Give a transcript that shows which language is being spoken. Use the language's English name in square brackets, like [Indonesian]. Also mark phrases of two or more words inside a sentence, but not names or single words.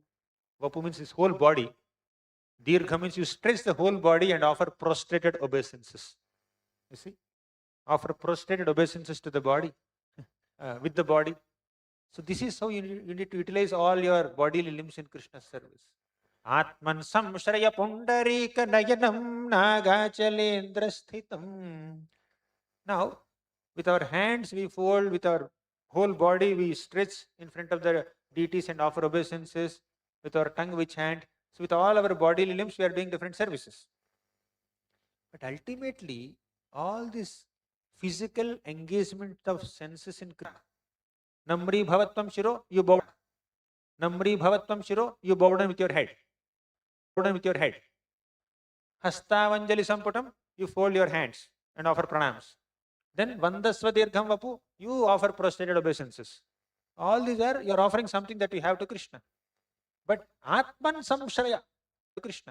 [English] Vapu means his whole body. Dirgha means you stretch the whole body and offer prostrated obeisances. You see? Offer prostrated obeisances to the body, with the body. So this is how you need to utilize all your bodily limbs in Krishna's service. [Sanskrit] आत्मन् संश्रय पुण्डरीक नयनं नगाचलेन्द्र स्थितम्. [English] Now, with our hands we fold, with our whole body we stretch in front of the deities and offer obeisances. With our tongue we chant. So with all our bodily limbs we are doing different services. But ultimately, all this physical engagement of senses in Krishna. [Sanskrit] नम्री भवत्वं शिरो, [English] you bow. [Sanskrit] नम्री भवत्वं शिरो, [English] you bow down with your head. Bow down with your head. [Sanskrit] हस्तवञ्जलि सम्पुटम्, [English] you fold your hands and offer pranams. Then [Sanskrit] वन्दस्व दीर्घं वपु, [English] you offer prostrated obeisances. All these are, you are offering something that you have to Krishna. But [Sanskrit] आत्मन् संश्रय [English] to Krishna.